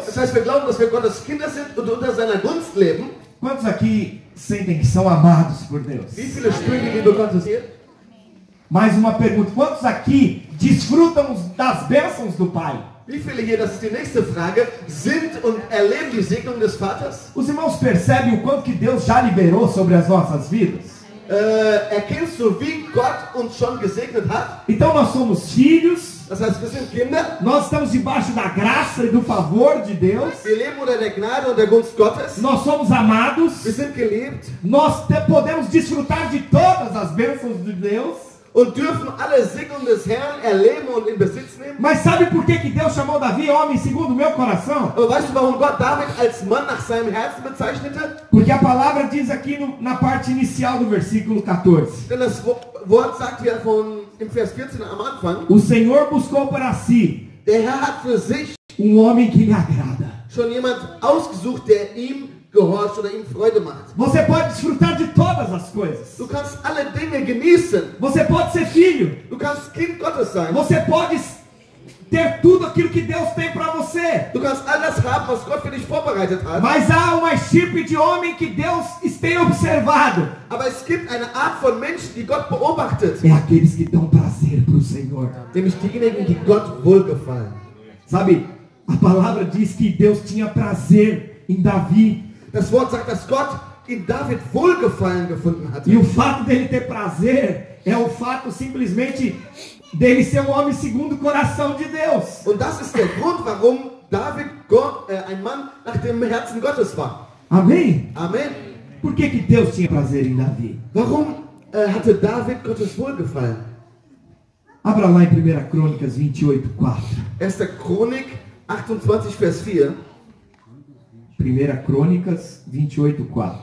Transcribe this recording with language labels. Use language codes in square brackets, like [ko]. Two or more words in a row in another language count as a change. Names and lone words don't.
[de] wir glauben, dass wir Gottes Kinder sind und unter seiner Gunst leben. [pt] Quantos aqui sentem que são amados por Deus? [de] Wie viele spüren die Liebe Gottes hier? [pt] Mais uma pergunta. Quantos aqui desfrutam das bênçãos do Pai? [de] Wie viele hier, das ist die nächste Frage, sind und erleben die Segnung des Vaters? [pt] Os irmãos percebem o quanto que Deus já liberou sobre as nossas vidas? [de] Erkennst du, wie Gott uns schon gesegnet hat? [pt] Então nós somos filhos, [de] Das heißt, wir sind Kinder, [pt] nós estamos debaixo da graça e do favor de Deus, [de] wir leben unter der Gnade und der Gunst Gottes, [pt] nós somos amados, [de] wir sind geliebt [pt] nós podemos desfrutar de todas as bênçãos de Deus. [de] und dürfen alle Segnungen des Herrn erleben und in Besitz nehmen. [pt] Mas sabe por que Deus chamou Davi homem segundo o meu coração? [de] Aber weißt du, warum Gott David als Mann nach seinem Herzen bezeichnete? [pt] Porque a palavra diz aqui na parte inicial do versículo 14. [de] Denn das Wort sagt ja im Vers 14 am Anfang, [pt] O Senhor buscou para si [de] der Herr hat für sich [pt] homem que lhe agrada. [de] schon jemand ausgesucht, der ihm gehorcht oder ihm Freude macht. [pt] Você pode desfrutar de todas as coisas. [de] Du kannst alle Dinge genießen. [pt] Você pode ser filho. [de] Du kannst Kind Gottes sein. [pt] Você pode ter tudo aquilo que Deus tem para você. [de] Du kannst all das haben, was Gott für dich vorbereitet hat. [pt] Mas há uma tipo de homem que Deus tem observado. [de] Aber es gibt eine Art von Menschen, die Gott beobachtet. [pt] É aqueles que dão prazer para o Senhor. [de] Nämlich diejenigen, die Gott wohlgefallen. [pt] Sabe, a palavra diz que Deus tinha prazer em Davi. [de] Das Wort sagt, dass Gott in David Wohlgefallen gefunden hatte. [pt] E o fato dele ter prazer é o fato simplesmente dele ser um homem segundo o coração de Deus. [de] Und das ist der Grund, warum David ein Mann nach dem Herzen Gottes war. [pt] Amém? [de] Amen. [pt] Por que Deus tinha prazer em Davi? [de] Warum hatte David Gottes Wohlgefallen? [pt] Abra lá em 1 Crônicas 28:4. [de] 1. Chronik 28, Vers 4. [pt] 1 Crônicas 28:4.